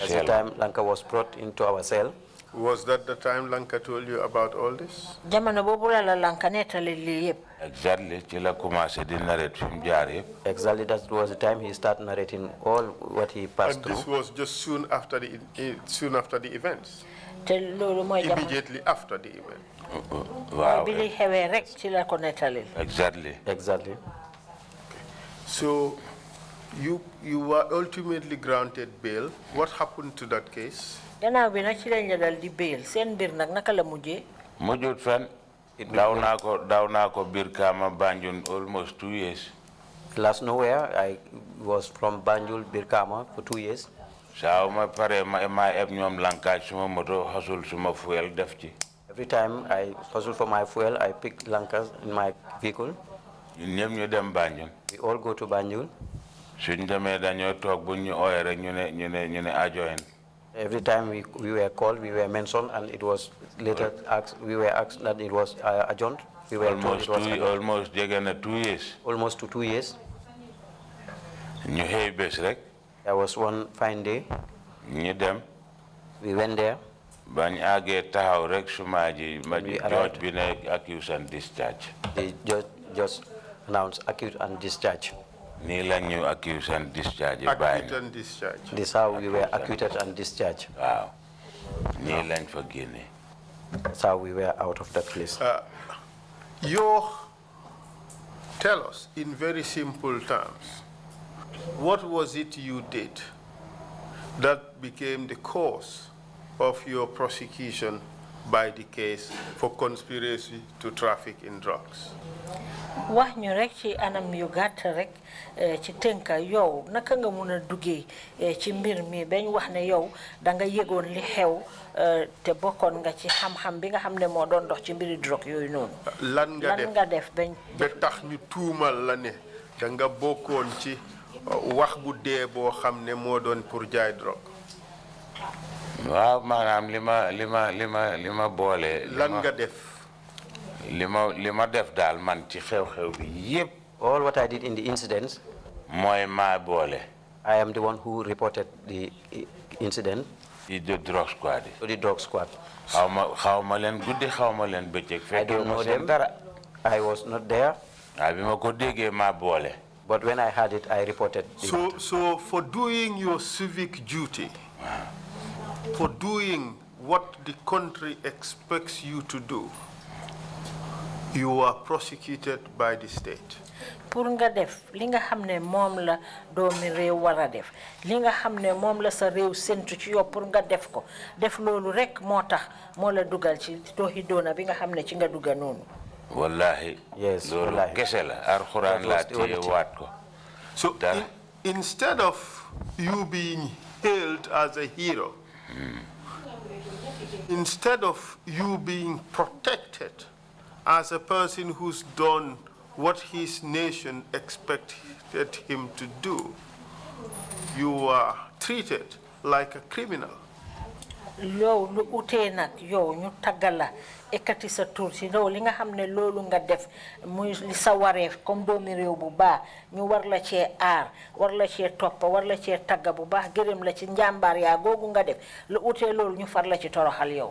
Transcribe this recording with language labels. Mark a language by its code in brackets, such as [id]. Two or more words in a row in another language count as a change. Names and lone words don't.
[en] At the cell. time Lanka was brought into our cell. Was that the time Lanka told you about all this? [wo] Jamono bobu la Lanka netalil li yep. Exactly ci la commencé di narrate fi mu jaar yëpp. [en] Exactly, that was the time he started narrating all what he passed And through. this was just soon after the events. [wo] Te lolu moy jamono [en] Immediately after the event. [wo] Waaw bi li xewé rek ci la ko netalil. [en] exactly. Exactly. So you were ultimately granted bail. What happened to that case? [wo] Gannaaw bi nak ci lañ la dal di bail seen bir nak naka la mujjé. Mujjut fen daw naa ko biir Kaama Banjul [en] almost 2 years. Last nowhere, I was from Banjul, Birkama for 2 years. [wo] Saa ma pare ma eb ñoom Lanka suma moto hasul suma fuel def ci. [en] Every time I hustle for my fuel, I pick Lankas in my vehicle. [wo] Ñun ñëpp ñu dem Banjul. [en] We all go to Banjul. [wo] Suñ demee dañoo toog bu ñu ooyee rek ñu ne adjoint. [en] Every time we were called, we were mentioned, and it was later asked, we were asked that it was adjourned. We were told it was adjourned. [wo] Almost jege na 2 years. [en] Almost to 2 years. [wo] ñu xëy bés rek. [en] There was one fine day. [wo] ñu dem. [en] We went there. [wo] bañ àggee taxaw rek suma ji ma judge bi ne [en] accuse and discharge. The judge just announced accused and discharged. [wo] nii la ñu [en] accuse and discharge. Acquitted and discharged. This is how we were acquitted and discharged. [wo] waaw nii lañ fa génne. [en] That's how we were out of that place. Tell us in very simple terms, what was it you did that became the cause of your prosecution by the case for conspiracy to traffic in drugs. [wo] wax ñu rek ci anam yu gàtt rek ci tënka yow naka nga mun a duggee ci mbir mi bañ wax ne yow da nga yëgoon li xew te bokkoon nga ci xam-xam bi nga xam ne moo doon dox ci mbiri drogue yooyu noonu. lan nga def bañ ba tax ñu tuumal la ne da nga bokkoon ci wax bu dee boo xam ne moo doon pour jaay drogue. waaw maanaam li ma boole. lan nga def. lima def daal man ci xew-xew bi yépp. [en] All what I did in the incidents. [wo] mooy maa boole. [en] I am the one who reported the incident. to the drug squad. To the drug squad. [wo] xaw ma leen guddi xaw ma leen bëccëg. [en] I don't know them. I was not there. [wo] waaw bi ma ko déggee maa boole. [en] But when I had it, I reported. So for doing your civic duty, for doing what the country expects you to do, you are prosecuted by the state. [wo] pour nga def li nga xam ne moom la doomi réew war a def li nga xam ne moom la sa réew séntu ci yow pour nga def ko def loolu rek moo tax moo la dugal ci tooxi doona bi nga xam ne ci nga dugga noonu. wallahi. [en] Yes, [wo] loolu kese la alxuraan laa téye waat ko. [en] So instead of you being hailed as a hero, instead of you being protected as a person who's done what his nation expected him to do, you are treated like a criminal. [wo] yow lu utee nag yow ñu tàggala ekkati sa tur si yow li nga xam ne loolu nga def muy li sa wareef comme doomi réew bu baax ñu war la cee aar war la cee toppa war la cee tagga bu baax gërëm la ci njàmbaar yaa googu nga def lu utee loolu ñu far la ci toroxal yow.